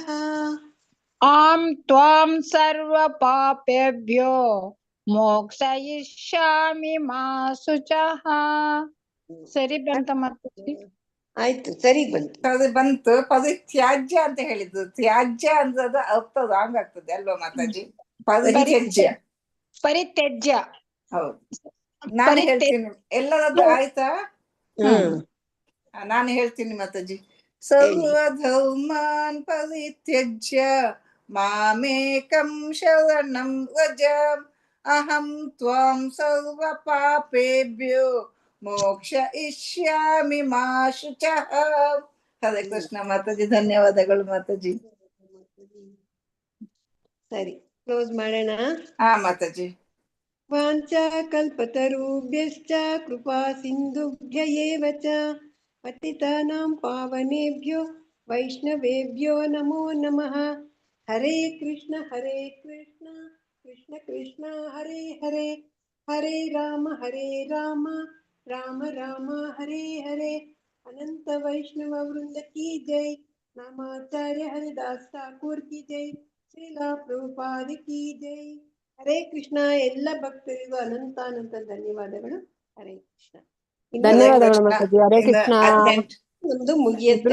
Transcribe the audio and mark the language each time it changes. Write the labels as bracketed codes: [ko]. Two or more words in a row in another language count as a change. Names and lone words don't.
[sa] ಅಹಂ ತ್ವಾಂ ಸರ್ವ ಪಾಪೇಭ್ಯೋ ಮೋಕ್ಷಯಿಷ್ಯಾಮಿ ಮಾ ಶುಚಃ. [kn] ಸರಿ ಬಂತ ಮಾತಾಜಿ? ಆಯ್ತು, ಸರಿ ಬಂತು. ಅದು ಬಂತು. ಪರಿತ್ಯಾಜ್ಯ ಅಂತ ಹೇಳಿದ್ದು. ತ್ಯಾಜ್ಯ ಅಂದ್ರೆ ಅರ್ಥ ರಾಂಗ್ ಆಗ್ತದೆ ಅಲ್ವಾ ಮಾತಾಜಿ? ಪರಿತ್ಯಜ್ಯ. ಪರಿತ್ಯಜ್ಯ. ಹೌದು. ನಾನು ಹೇಳ್ತೀನಿ ಎಲ್ಲರದ್ದು ಆಯ್ತಾ? ನಾನು ಹೇಳ್ತೀನಿ ಮಾತಾಜಿ. [sa] ಸರ್ವಧರ್ಮಾನ್ ಪರಿತ್ಯಜ್ಯ ಮಾಮೇಕಂ ಶರಣಂ ವ್ರಜ ಅಹಂ ತ್ವಾಂ ಸರ್ವ ಪಾಪೇಭ್ಯೋ ಮೋಕ್ಷಯಿಷ್ಯಾಮಿ ಮಾ ಶುಚಃ. [kn] ಹರೇ ಕೃಷ್ಣ ಮಾತಾಜಿ. ಧನ್ಯವಾದಗಳು ಮಾತಾಜಿ. ಸರಿ, ಕ್ಲೋಸ್ ಮಾಡೋಣ. ಮಾತಾಜಿ. [sa] ವಾಂಚಾ ಕಲ್ಪತರುಭ್ಯಶ್ಚ ಕೃಪಾ ಸಿಂಧುಭ್ಯ ಏವ ಚ ಪತಿತಾನಾಂ ಪಾವನೇಭ್ಯೋ ವೈಷ್ಣವೇಭ್ಯೋ ನಮೋ ನಮಃ. ಹರೇ ಕೃಷ್ಣ ಕೃಷ್ಣ ಕೃಷ್ಣ ಹರೇ ಹರೇ, ಹರೇ ರಾಮ ರಾಮ ರಾಮ ಹರೇ ಹರೇ. [hi] अनंत वैष्णव वृंद की जय. नामाचार्य हरिदास ठाकुर की जय. श्रीला प्रभुपाद की जय. हरे कृष्ण. [kn] ಎಲ್ಲ ಭಕ್ತರಿಗೂ ಅನಂತ ಧನ್ಯವಾದಗಳು. ಹರೇ ಕೃಷ್ಣ. ಧನ್ಯವಾದಗಳು ಮಾತಾಜಿ. ಹರೇ ಕೃಷ್ಣ. ಒಂದು ಮುಗಿಯುತ್ತೆ.